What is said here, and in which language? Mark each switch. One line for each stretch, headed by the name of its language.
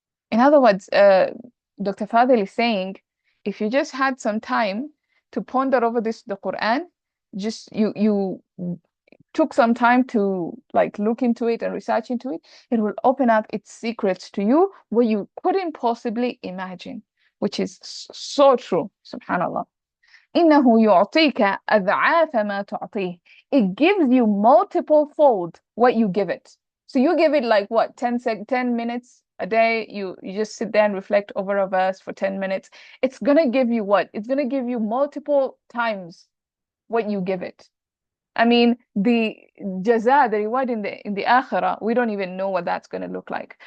English: In other words, Dr. Fadil is saying, if you just had some time to ponder over the Quran, just you took some time to like look into it and research into it, it will open up its secrets to you what you couldn't possibly imagine, which is so true, subhanallah.
Arabic: إنه يعطيك أضعاف ما تعطيه.
English: It gives you multiple fold what you give it. So you give it like what, 10 minutes a day, you just sit there and reflect over a verse for 10 minutes. It's gonna give you what? It's gonna give you multiple times what you give it. I mean, the jaza, the reward in the akhirah, we don't even know what that's going to look like.